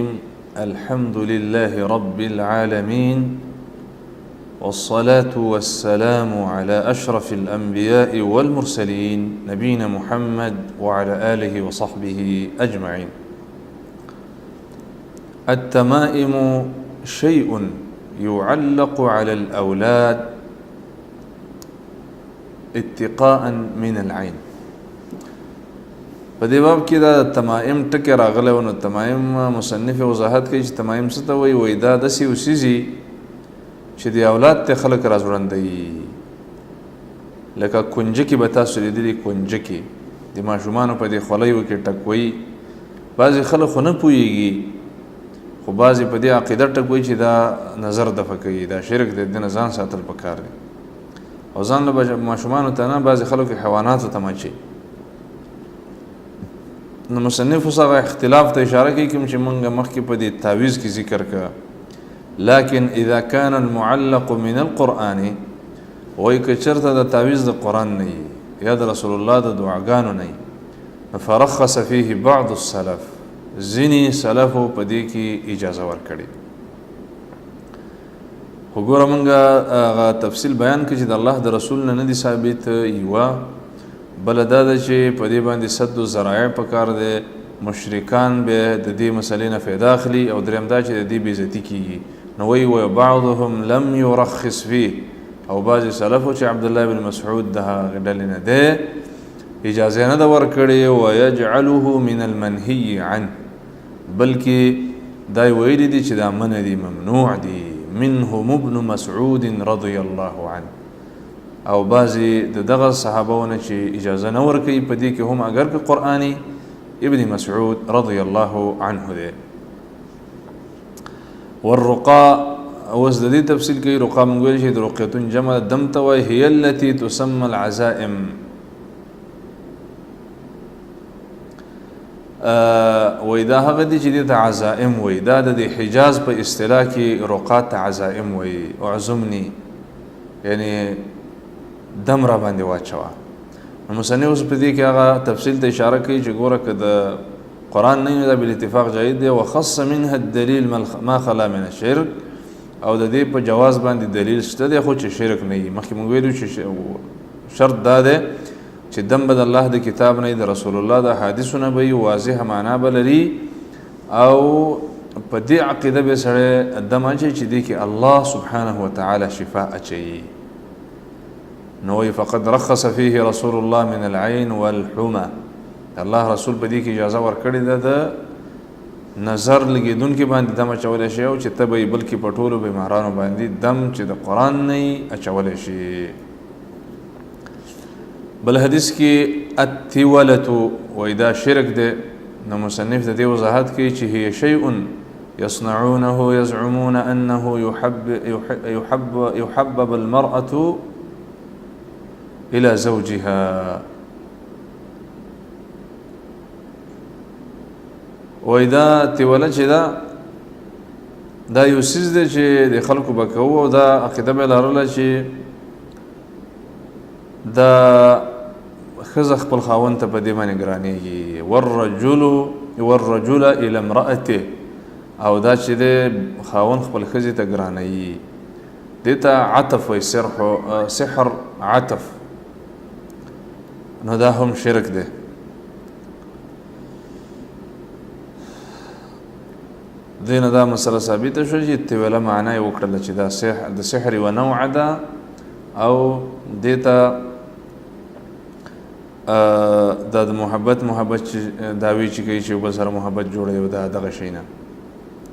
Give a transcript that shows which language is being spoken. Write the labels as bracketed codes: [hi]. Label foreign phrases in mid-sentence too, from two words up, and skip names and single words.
[ar] الحمد لله رب العالمين والصلاة والسلام على أشرف الأنبياء والمرسلين نبينا محمد وعلى آله وصحبه أجمعين. التمائم شيء يعلق على الأولاد اتقاء من العين. [ps] په دې باب کې دا تمائم ټکی راغلی و، نو تمائم مصنف وضاحت کوي چې تمائم څه ته وایي. دا داسې اوسیږي چې د اولاد ته خلک راځوړندوي، لکه کنجکې به تاسو لیدلي، کنجکې د ماشومانو په دې خولیو کې ټکوي. بعضې خلک خو نه پوهېږي، خو بعضې په دې عقیده ټکوي چې دا نظر دفع کوي، دا شرک دی، د نه ځان ساتل پکار دی. او ځان له ماشومانو ته نه، بعضې خلکو حیواناتو ته مچي. نو مصنف اوس هغه اختلاف ته اشاره کوي کوم چې موږ مخکې په دې تعویض کې ذکر کړه. [ar] لكن اذا كان المعلق من القرآن، [ps] وای که چرته د تعویض د قرآن نه یا د رسول الله د دعاګانو نه، [ar] فرخص فيه بعض السلف، [ps] ځینې سلفو په دې کې اجازه ورکړې. خو ګوره موږ هغه تفصیل بیان کړي چې د الله د رسول نه دي ثابت. یوه بله دا ده چې په دې باندې سد و ذرایع پکار دی، مشرکان به د دې مسلې نه فایده اخلي، او دریم دا چې د دې بېعزتي کېږي. نو وایي [ar] وبعضهم لم يرخص فيه، [ps] او بعضې سلفو چې عبدالله بن مسعود د هغې ډلې نه دی اجازه نه ده ورکړې. [ar] ويجعله من المنهي عنه، [ps] بلکې دا یې ویلي دي چې دا منع دي، ممنوع دي. [ar] منهم ابن مسعود رضی الله عنه، [ps] او بعضې د دغه صحابهونه چې اجازه نه ورکوي په دې کې هم اگر که قرآني، ابن مسعود [ar] رضی الله عنه [ps] دی. والرقا، اوس د دې تفصیل کوي. رقا موږ ویل چې د رقیتون جمع دم ته وایي، [ar] هي التي تسمى العزائم. [ps] وایي دا هغه دي چې دې ته عزائم وایي. دا د حجاز په اصطلاح کې رقا ته عزائم وایي. اعزمني یعنی دم را باندې واچوه. مصنف اوس په دې کې هغه تفصیل ته اشاره کوي چې ګوره که د قرآن نه دا بالاتفاق جایز دی. [ar] وخص منها الدلیل ما خلا من الشرک، [ps] او د دې په جواز باندې دلیل شته دی، خو چې شرک نه وي. مخکې موږ ویلو چې شرط دا دی چې دم به د الله د کتاب نه، د رسول الله د حدیثو نه به واضحه معنا به لري، او په دې عقیده به سړی دم اچوي چې دې کې الله سبحانه وتعالی شفا اچوي. نو [ar] فقد رخص فيه رسول الله من العين والحمى، [ps] الله رسول په دې کې اجازه ورکړې ده د نظر لګېدونکي باندې دم اچولی شي، او چې ته به یې بلکې په ټولو بیمارانو باندې دم چې د قرآن نه اچولی شي. بل حدیث کې التولة وایي دا شرک دی. نو مصنف د دې وضاحت کوي چې [ar] هي شیء يصنعونه يزعمون انه يحبب المرأة الى زوجها. [ps] وایي دا توله چې دا یو څیز دی چې د خلکو به کوو، او دا عقیده به یې لرله چې دا ښځه خپل خاوند ته په دې باندې ګرانېږي. [ar] والرجل الى امرأته، [ps] او دا چې دی خاوند خپل ښځې ته ګرانوي. دې ته عطف وایي، سحر عطف. نو دا هم شرک دی. دې نه دا مسله ثابته شوه چې توله معنا یې وکړله چې دا د سحر یوه نوعه ده، او دې ته دا د محبت دعوی چې کوي چې بل سره محبت جوړوي، او دا دغه شی نه.